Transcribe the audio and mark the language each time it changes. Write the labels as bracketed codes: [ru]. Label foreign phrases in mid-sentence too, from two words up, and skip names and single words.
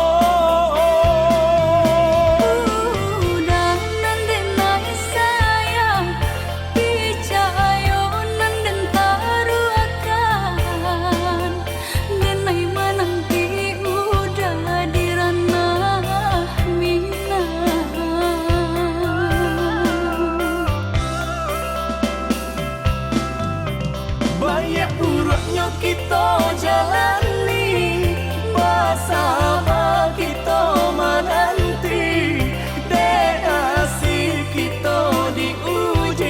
[min] Udah nan denai sayang, picayo nan den taruakan. Denai mananti udah di ranah minang. [id] Banyak buruknya kita jalani, bersama kita menanti, destinasi kita diuji.